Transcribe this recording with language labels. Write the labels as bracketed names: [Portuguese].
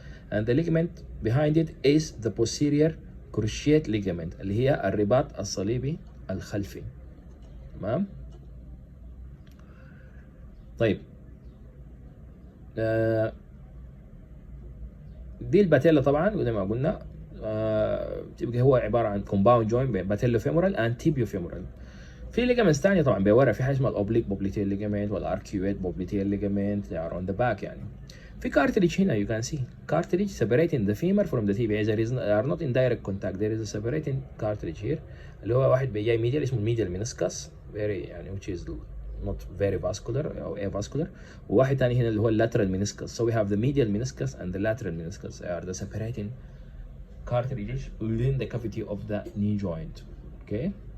[English] And the ligament behind it is the posterior cruciate ligament [Arabic] اللي هي الرباط الصليبي الخلفي. تمام؟ طيب دي الباتيلا طبعا زي ما قلنا تبقى هو عباره عن كومباوند جوين بين باتيلا فيمورال اند تيبيو فيمورال. في ليجامنتس ثانيه طبعا بورا، في حاجه اسمها الاوبليك بوبليتيل ليجامنت والاركيويت بوبليتيل ليجامنت [English] they are on the back [Arabic] يعني. [English] في cartilage هنا you can see cartilage separating the femur from the tibia. There is they are not in direct contact. There is a separating cartilage here [Arabic] اللي هو واحد جاي ميديال اسمه الميديال منسكس [English] very يعني which is not very vascular or avascular، [Arabic] وواحد ثاني هنا اللي هو [English] lateral meniscus. So we have the medial meniscus and the lateral meniscus. They are the separating cartilages within the cavity of the knee joint. Okay.